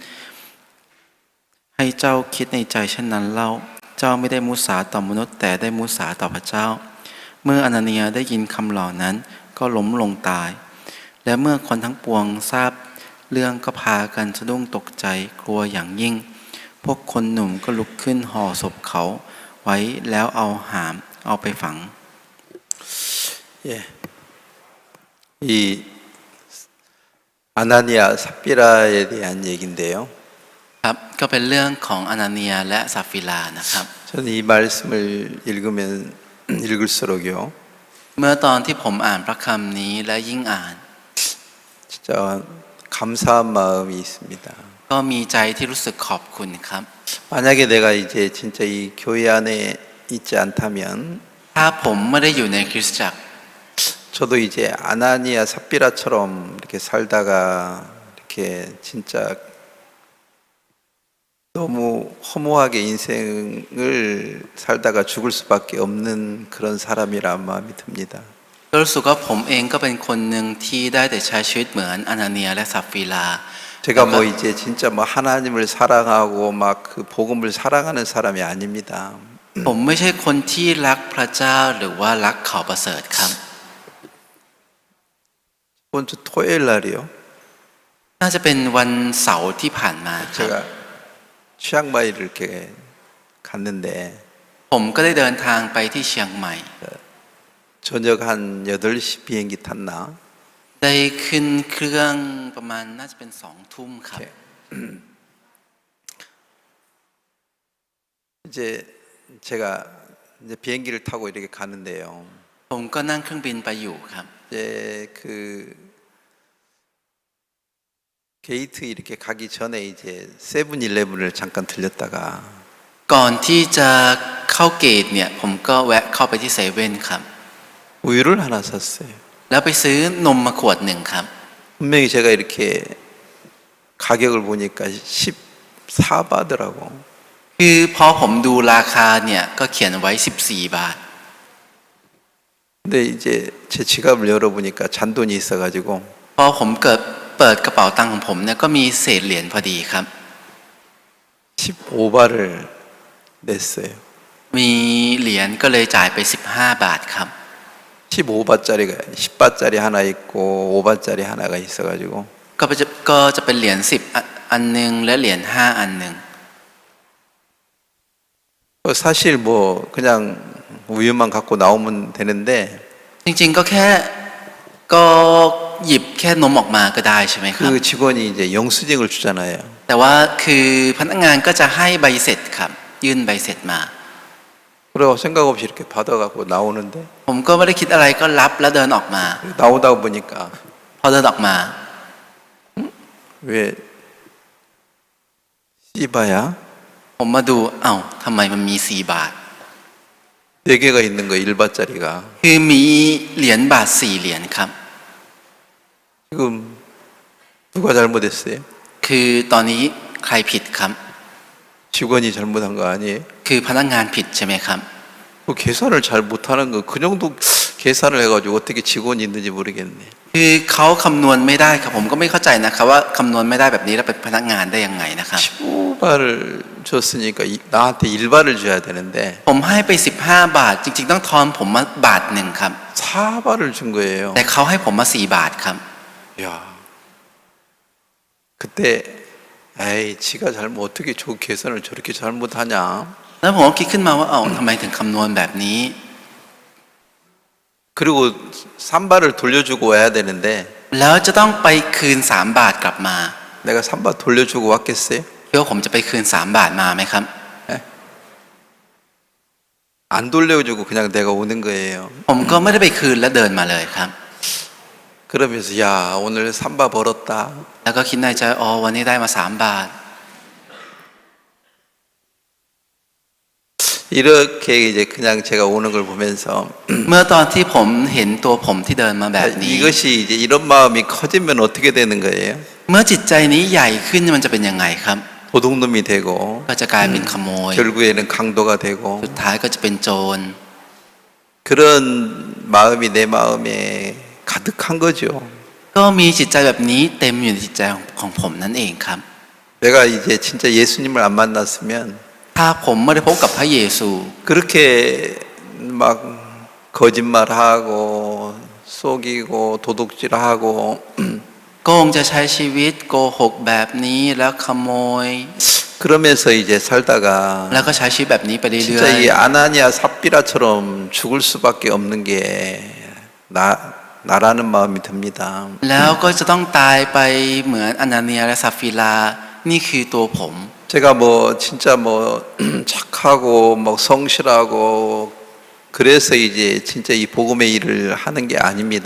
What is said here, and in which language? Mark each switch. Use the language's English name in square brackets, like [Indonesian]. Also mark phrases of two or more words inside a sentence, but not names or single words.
[Thai] ให้เจ้าคิดในใจเช่นนั้นเล่าเจ้าไม่ได้มุสาต่อมนุษย์แต่ได้มุสาต่อพระเจ้าเมื่ออนาเนียได้ยินคำเหล่านั้นก็ล้มลงตายและเมื่อคนทั้งปวงทราบเรื่องก็พากันสะดุ้งตกใจกลัวอย่างยิ่งพวกคนหนุ่มก็ลุกขึ้นห่อศพเขาไว้แล้วเอาไปฝัง [Korean] 예, 이 아나니아 삽비라에 대한 얘기인데요. [Thai] ครับก็เป็นเรื่องของอนาเนียและซัฟฟิรานะครับ [Korean] 저는 이 말씀을 읽을수록요. [Thai] เมื่อตอนที่ผมอ่านพระคำนี้และยิ่งอ่าน [Korean] 진짜 감사한 마음이 있습니다. [Thai] ก็มีใจที่รู้สึกขอบคุณครับ [Korean] 만약에 내가 이제 진짜 이 교회 안에 있지 않다면 [Thai] ถ้าผมไม่ได้อยู่ในคริสตจักร [Korean] 저도 이제 아나니아 삽비라처럼 이렇게 살다가 이렇게 진짜 너무 허무하게 인생을 살다가 죽을 수밖에 없는 그런 사람이란 마음이 듭니다. [Thai] ก็รู้สึกว่าผมเองก็เป็นคนหนึ่งที่ได้แต่ใช้ชีวิตเหมือนอนาเนียและซัฟฟิรา [Korean] 제가 뭐 이제 진짜 뭐 하나님을 사랑하고 막 그 복음을 사랑하는 사람이 아닙니다. [Thai] ผมไม่ใช่คนที่รักพระเจ้าหรือว่ารักข่าวประเสริฐครับ [Korean] 이번 주 토요일 날이요. [Thai] น่าจะเป็นวันเสาร์ที่ผ่านมาครับ [Korean] 제가 치앙마이를 이렇게 갔는데 [Thai] ผมก็ได้เดินทางไปที่เชียงใหม่ [Korean] 저녁 한 8시 비행기 탔나? [Thai] ได้ขึ้นเครื่องประมาณน่าจะเป็น2 ทุ่มครับ [Korean] 이제 제가 이제 비행기를 타고 이렇게 가는데요. [Thai] ผมก็นั่งเครื่องบินไปอยู่ครับ [Korean] 이제 그 게이트 이렇게 가기 전에 이제 세븐일레븐을 잠깐 들렸다가 [Thai] ก่อนที่จะเข้าเกตเนี่ยผมก็แวะเข้าไปที่เซเว่นครับ [Korean] 우유를 하나 샀어요. [Thai] แล้วไปซื้อนมมาขวดหนึ่งครับ [Korean] 분명히 제가 이렇게 가격을 보니까 14바더라고. [Thai] คือพอผมดูราคาเนี่ยก็เขียนไว้14 บาท [Korean] 근데 이제 제 지갑을 열어보니까 잔돈이 있어가지고 [Thai] พอผมเปิดกระเป๋าตังค์ของผมเนี่ยก็มีเศษเหรียญพอดีครับ [Korean] 15바를 냈어요. [Thai] มีเหรียญก็เลยจ่ายไป15 บาทครับ [Korean] 15바짜리가 10바짜리 하나 있고 5바짜리 하나가 있어가지고 [Thai] ก็จะเป็นเหรียญ10อันหนึ่งและเหรียญ5อันหนึ่ง [Korean] 사실 뭐 그냥 우유만 갖고 나오면 되는데 [Thai] จริงๆก็หยิบแค่นมออกมาก็ได้ใช่ไหมครับ [Korean] 그 직원이 이제 영수증을 주잖아요. [Thai] แต่ว่าคือพนักงานก็จะให้ใบเสร็จครับยื่นใบเสร็จมา [Korean] 그리고 생각 없이 이렇게 받아갖고 나오는데 [Thai] ผมก็ไม่ได้คิดอะไรก็รับแล้วเดินออกมา [Korean] 나오다 보니까 [Thai] พอเดินออกมา [Korean] 왜 씨바야? [Thai] ผมมาดูเอ้าทำไมมันมี4 บาท [Korean] 4개가 있는 거 1바짜리가 [Thai] คือมีเหรียญบาท4 เหรียญครับ [Korean] 지금 누가 잘못했어요? [Thai] คือตอนนี้ใครผิดครับ [Korean] 직원이 잘못한 거 아니에요? [Thai] คือพนักงานผิดใช่ไหมครับ [Korean] 그 계산을 잘 못하는 거 그 정도 계산을 해가지고 어떻게 직원이 있는지 모르겠네. [Thai] คือเขาคำนวณไม่ได้ครับผมก็ไม่เข้าใจนะครับว่าคำนวณไม่ได้แบบนี้แล้วเป็นพนักงานได้ยังไงนะครับ [Korean] 15발을 줬으니까 나한테 1발을 줘야 되는데 [Thai] ผมให้ไป15 บาทจริงๆต้องทอนผมมาบาทหนึ่งครับ [Korean] 4발을 준 거예요. [Thai] แต่เขาให้ผมมา4 บาทครับ [Korean] 야, 그때 에이, 지가 잘못 어떻게 저 계산을 저렇게 잘못하냐? [Thai] แล้วผมก็คิดขึ้นมาว่าทำไมถึงคำนวณแบบนี้ [Korean] 그리고 3발을 돌려주고 와야 되는데 [Thai] แล้วจะต้องไปคืน3 บาทกลับมา [Korean] 내가 3발 돌려주고 왔겠어요? [Thai] คิดว่าผมจะไปคืน3 บาทมาไหมครับ [Korean] 안 돌려주고 그냥 내가 오는 거예요. [Thai] ผมก็ไม่ได้ไปคืนแล้วเดินมาเลยครับ [Korean] 그러면서 야, 오늘 3발 벌었다. [Thai] แล้วก็คิดในใจวันนี้ได้มา3 บาท [Korean] 이렇게 이제 그냥 제가 오는 걸 보면서 [Thai] เมื่อตอนที่ผมเห็นตัวผมที่เดินมาแบบนี้ [Korean] 이것이 이제 이런 마음이 커지면 어떻게 되는 거예요? [Thai] เมื่อจิตใจนี้ใหญ่ขึ้นมันจะเป็นยังไงครับ [Korean] 도둑놈이 되고 [Thai] ก็จะกลายเป็นขโมย [Korean] 결국에는 강도가 되고 [Thai] สุดท้ายก็จะเป็นโจร [Korean] 그런 마음이 내 마음에 가득한 거죠. [Thai] ก็มีจิตใจแบบนี้เต็มอยู่ในจิตใจของผมนั่นเองครับ [Korean] 내가 이제 진짜 예수님을 안 만났으면 [Thai] ถ้าผมไม่ได้พบกับพระเยซู [Korean] 그렇게 막 거짓말하고 속이고 도둑질하고 [Thai] ก็คงจะใช้ชีวิตโกหกแบบนี้แล้วขโมย [Korean] 그러면서 이제 살다가 [Thai] แล้วก็ใช้ชีวิตแบบนี้ไปเรื่ [Korean] 진짜 [Thai] อย [Korean] 이 아나니아 삽비라처럼 죽을 수밖에 없는 게 나라는 마음이 듭니다. [Thai] ๆแล้วก็จะต้องตายไปเหมือนอนาเนียและซาฟิลานี่คือตัวผม [Korean] 제가 뭐 진짜 뭐 착하고 뭐 성실하고 그래서 이제 진짜 이 복음의 일을 하는 게 아닙니다.